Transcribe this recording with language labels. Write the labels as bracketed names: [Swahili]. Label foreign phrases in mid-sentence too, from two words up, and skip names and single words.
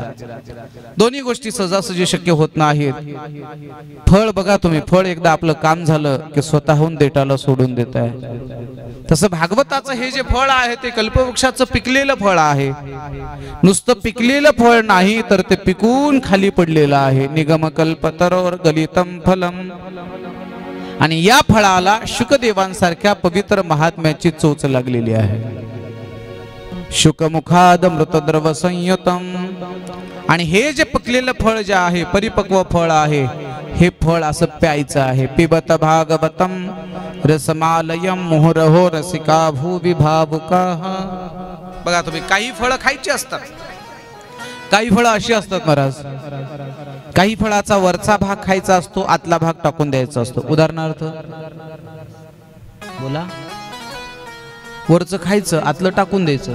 [Marathi] दोन्ही गोष्टी सहजासहजी शक्य होत नाहीत. फळ बघा तुम्ही, फळ एकदा आपलं काम झालं की स्वतःहून देटाला सोडून देत आहे. तसं भागवताचं हे जे फळ आहे ते कल्पवृक्षाचं पिकलेलं फळ आहे. नुसतं पिकलेलं फळ नाही तर ते पिकून खाली पडलेलं आहे. [Sanskrit] निगम कल्पतरोर गलितम फलम. [Marathi] आणि या फळाला शुकदेवांसारख्या पवित्र महात्म्याची चोच लागलेली आहे. [Sanskrit] शुकमुखाद मृतद्रव संयुतम. [Marathi] आणि हे जे पिकलेलं फळ जे आहे, परिपक्व फळ आहे, हे फळ असं प्यायचं आहे. [Sanskrit] पिबत भागवतम रसमालयम मुहुरहो रसिका भूवि भावुकाः. [Marathi] बघा तुम्ही, काही फळं खायची असतात, काही फळं अशी असतात महाराज. काही फळाचा वरचा भाग खायचा असतो, आतला भाग टाकून द्यायचा असतो. उदाहरणार्थ बोला, वरचं खायचं, आतलं टाकून द्यायचं.